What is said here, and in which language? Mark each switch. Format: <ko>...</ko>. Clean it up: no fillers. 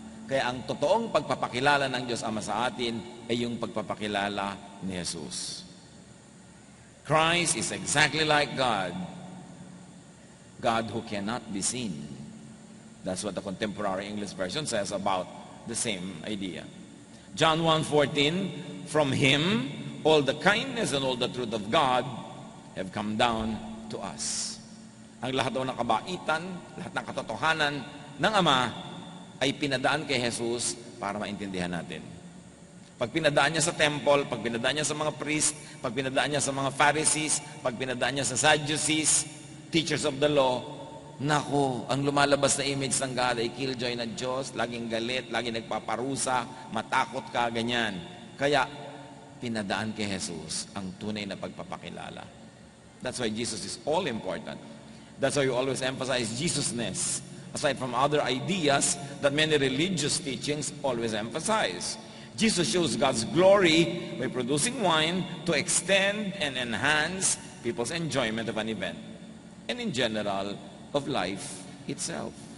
<tl>Kaya ang totoong pagpapakilala ng Diyos Ama sa atin ay yung pagpapakilala ni Jesus.</tl> <en>Christ is exactly like God. God who cannot be seen. That's what the contemporary English version says about the same idea. John 1:14, from Him, all the kindness and all the truth of God have come down to us.</en> <tl>Ang lahat daw ng kabaitan, lahat ng katotohanan ng Ama ay pinadaan kay Jesus para maintindihan natin. Pag pinadaan niya sa temple, pag pinadaan niya sa mga priest, pag pinadaan niya sa mga Pharisees, pag pinadaan niya sa Sadducees, teachers of the law, naku, ang lumalabas na image ng God ay killjoy na Diyos, laging galit, laging nagpaparusa, matakot ka, ganyan. Kaya, pinadaan kay Jesus ang tunay na pagpapakilala.</tl> <en>That's why Jesus is all important. That's why we always emphasize Jesusness, aside from other ideas that many religious teachings always emphasize. Jesus shows God's glory by producing wine to extend and enhance people's enjoyment of an event, and in general, of life itself.</en>